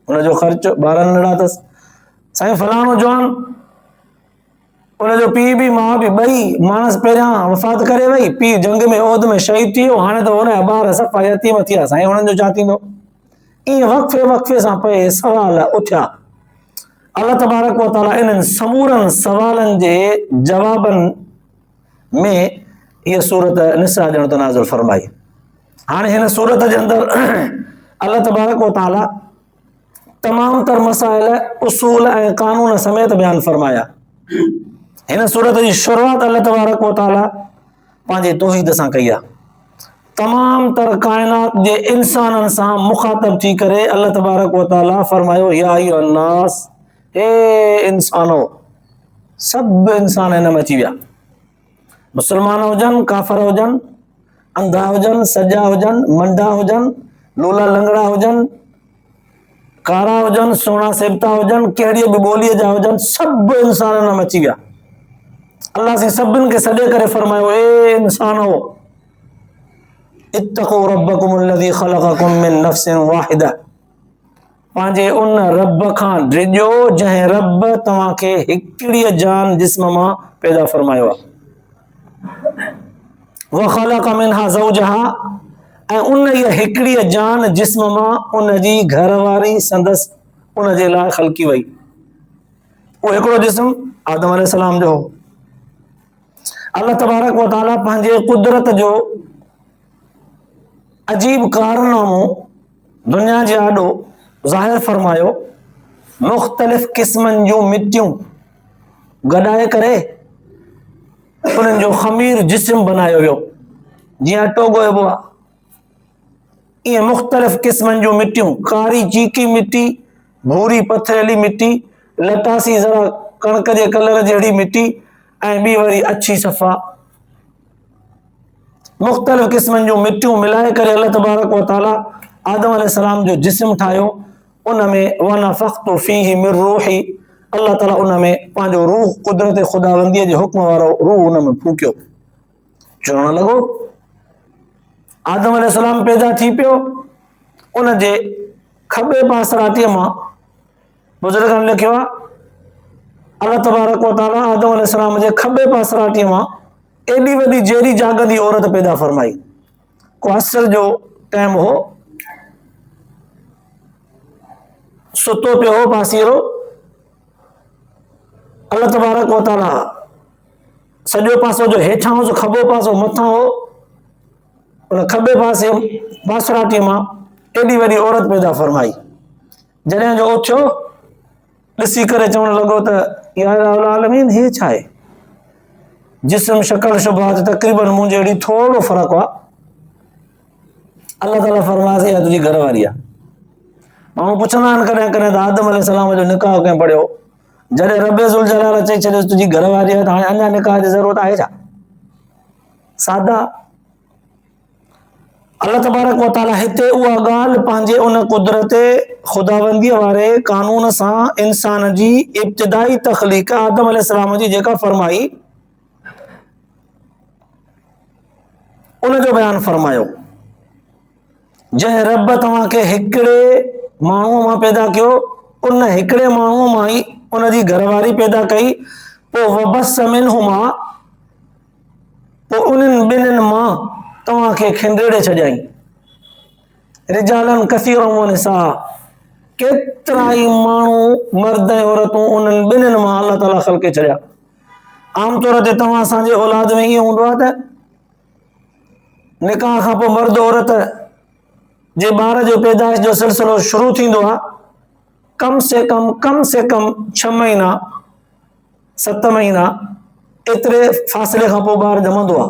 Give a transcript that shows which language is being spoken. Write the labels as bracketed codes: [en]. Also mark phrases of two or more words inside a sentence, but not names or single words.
[sd] उनजो ख़र्च, ॿार नंढड़ा अथसि। साईं फलाणो जवान, उनजो पीउ बि माउ बि ॿई मानस पहिरियां वफ़ात करे वई, पीउ जंग में ओद में शहीद थी वियो, हाणे त हुनजा ॿार सफ़ा यतीम थी विया। साईं हुननि जो छा थींदो? ईअं वक़्फ़े वक़्फ़े सां पए सवाल उथिया। [ar] الله تبارك وتعالى [sd] इन्हनि समूरनि सवालनि जे जवाबनि में इहा सूरत निसा ॼण त नाज़िल फरमाई। हाणे हिन सूरत जे अंदरि [ar] الله تبارك وتعالى [sd] तमामु तर मसाइल, उसूल ऐं कानून समेत बयान फरमाया। हिन सूरत जी शुरूआत [ar] الله تبارك وتعالى [sd] पंहिंजे तौहीद सां कई आहे। तमाम तर काइनात जे इंसाननि सां मुखातब थी करे [ar] الله تبارك وتعالى [sd] फरमायो, [ar] يا أيها الناس, [sd] हे इंसानो, सभु इंसान हिन में अची विया। मुस्लमान हुजनि, काफ़र हुजनि, अंधा हुजनि, सॼा हुजनि, मंडा हुजनि, लूला लंगड़ा हुजनि, कारा हुजनि, सुहिणा सेबता हुजनि, कहिड़ी बि ॿोलीअ जा हुजनि, सभु इंसान हिन में अची विया। अल्लाह से सभिनि खे सॾे करे फरमायो, ए इंसानो, [ar] اتقوا ربكم الذي خلقكم من نفس واحدة, [sd] पंहिंजे उन रब खां डिॼो जंहिं रब तव्हांखे हिकिड़ी जान जिस्म मां पैदा फरमायो आहे। [ar] وخلق منها زوجها, [sd] ऐं उन इहा हिकिड़ी जान जिस्म मां उनजी घरवारी संदसि उनजे लाइ ख़लकी वई। उहो हिकिड़ो जिस्म आदम अलैहिस्सलाम जो हो। [ar] الله تبارك وتعالى [sd] पंहिंजे कुदरत जो अजीब कारनामो दुनिया जे आॾो ज़ाहिर फरमायो। मुख़्तलिफ़ क़िस्मनि जूं मिटियूं गॾाए करे उन्हनि जो ख़मीर जिस्म बनायो वियो, जीअं अटो ॻोइबो आहे। ईअं मुख़्तलिफ़ क़िस्मनि जूं मिटियूं, कारी चीकी मिटी, भूरी पथरीली मिटी, लटासी ज़रा कणिक जे कलर जहिड़ी मिटी, ऐं ॿी वरी अछी सफ़ा, मुख़्तलिफ़ क़िस्मनि जूं मिटियूं मिलाए करे [ar] الله تبارك وتعالى [sd] आदम अलैहिस्सलाम जो जिस्म ठाहियो। उन में [ar] ونفخت فيه من روحي, [sd] अल्लाह ताला उन में पंहिंजो रूह, कुदरत ख़ुदावंदीअ जे हुक्म वारो रूह उन में फूकियो। चवणु लॻो, आदम अलैहिस्सलाम पैदा थी पियो, उन जे खॿे पासराटीअ मां बुज़ुर्गनि लिखियो आहे, [ar] الله تبارك وتعالى [sd] आदम अलैहिस्सलाम जे खॿे पासराटीअ मां एॾी वॾी जहिड़ी जाॻंदी औरत पैदा फरमाई। को असर जो टाइम हो, सुतो पियो हो पासीरो, [ar] الله تبارك وتعالى [sd] सॼो पासो जो हेठां हो, खॿो पासो मथां हो, उन खॿे पासे पासराटीअ मां एॾी वॾी औरत पैदा फरमाई। जॾहिं जो उथियो ॾिसी करे चवणु लॻो त [ar] يا رب العالمين, [sd] हे छा आहे? जिस्म शक्ल शुबात तक़रीबन मूं जहिड़ी, थोरो फ़र्क़ु आहे। अल्लाह ताला फरमायासीं, इहा तुंहिंजी घरवारी आहे। माण्हू पुछंदा आहिनि कॾहिं कॾहिं त आदम अलैहिस्सलाम जो निकाह कंहिं पढ़ियो? जॾहिं रब [ar] ذو الجلال [sd] चई छॾियोसि तुंहिंजी घरवारी आहे, त हाणे अञा निकाह जी ज़रूरत आहे छा? सादा। [ar] الله تبارك وتعالى [sd] हिते उहा ॻाल्हि पंहिंजे उन कुदरत ख़ुदावंदीअ वारे कानून सां इंसान जी इब्तिदाई तख़लीक़ आदम अलैहिस्सलाम जी जेका फरमाई, उनजो बयानु फरमायो। जंहिं रब तव्हांखे हिकिड़े माण्हूअ मां पैदा कयो, उन हिकिड़े माण्हूअ मां ई उनजी घरवारी पैदा कई। पोइ [ar] وبث منهما, [sd] पोइ उन्हनि ॿिन्हिनि मां तव्हांखे खिंडेड़े छॾियईं। [ar] رجالا كثيرا ونساء, [sd] केतिरा ई माण्हू मर्द ऐं औरतूं उन्हनि ॿिन्हिनि मां अल्लाह ताला ख़लके छॾिया। आमतौर ते तव्हां असांजे औलाद में ईअं हूंदो आहे त निकाह खां पोइ मर्द औरत जे ॿार जो पैदाइश जो सिलसिलो शुरू थींदो आहे, [hi] कम से कम [sd] 6 महीना 7 महीना एतिरे फ़ासिले खां पोइ ॿारु ॼमंदो आहे।